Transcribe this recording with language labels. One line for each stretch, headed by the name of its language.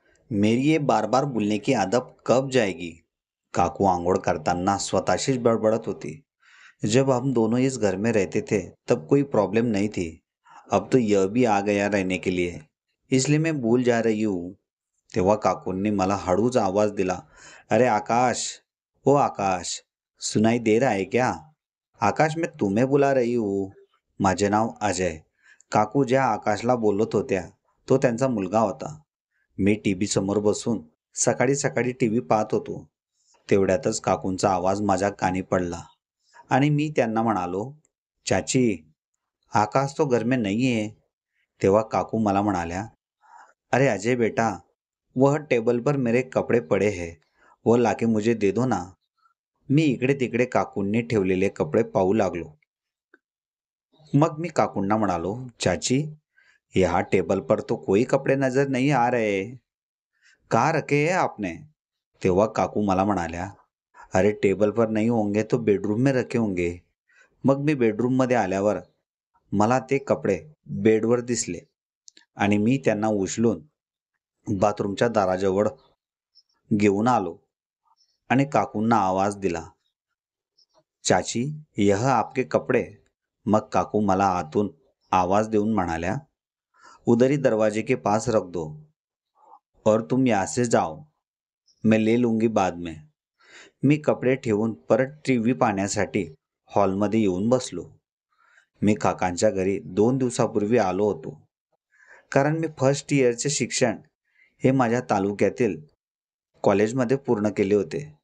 Hindi: मेरी ये बार बार बोलने की आदत कब जाएगी।
Marathi: काकू आंघोड़ करताना स्वतःशीच बड़बड़त होती।
Hindi: जब हम दोनों इस घर में रहते थे तब कोई प्रॉब्लम नहीं थी। अब तो यह भी आ गया रहने के लिए, इसलिए मैं भूल जा रही हूँ।
Marathi: तेव्हा काकूंनी मला हळूच आवाज दिला, अरे आकाश, ओ आकाश,
Hindi: सुनाई दे रहा है क्या? आकाश, मैं तुम्हें बुला रही हूँ.
Marathi: माझे नाव अजय. काकू ज्या आकाशला बोलत होत्या तो त्यांचा मुलगा होता. मी टीव्ही समोर बसून सकाळी सकाळी टीव्ही पाहत होतो. तेवढ्यातच काकूंचा आवाज माझ्या कानी पडला आणि मी त्यांना म्हणालो, चाची,
Hindi: आकाश तो घर में नहीं है.
Marathi: तेव्हा काकू मला म्हणाल्या,
Hindi: अरे अजय बेटा, वह टेबल पर मेरे कपड़े पड़े हैं, वो लाके मुझे दे दो ना.
Marathi: मी इकडे तिकडे काकूंनी ठेवलेले कपडे पाहू लागलो. मग मी काकूंना म्हणालो,
Hindi: चाची, यहाँ टेबल पर तो कोई कपड़े नजर नहीं आ रहे. कहाँ रखे हैं आपने?
Marathi: तेव्हा काकू मला म्हणाल्या,
Hindi: अरे टेबल पर नहीं होंगे तो बेडरूम में रखे होंगे.
Marathi: मग मी बेडरूम मध्ये आल्यावर मला ते कपडे बेडवर दिसले आणि मी त्यांना उचलून बाथरूमच्या दाराजवळ घेऊन आलो आणि काकूंना आवाज दिला, चाची,
Hindi: यह आपके कपडे.
Marathi: मग काकू मला आतून आवाज देऊन म्हणाल्या,
Hindi: उधर ही दरवाजे के पास रख दो और तुम यहाँ से जाओ, मैं ले लूंगी बाद में.
Marathi: मी कपडे ठेवून परत टीव्ही पाहण्यासाठी हॉलमध्ये येऊन बसलो. मी काकांच्या घरी 2 दिवसापूर्वी आलो होतो, कारण मी फर्स्ट इयरचे शिक्षण हे माझ्या तालुक्यातील कॉलेजमध्ये पूर्ण केले होते.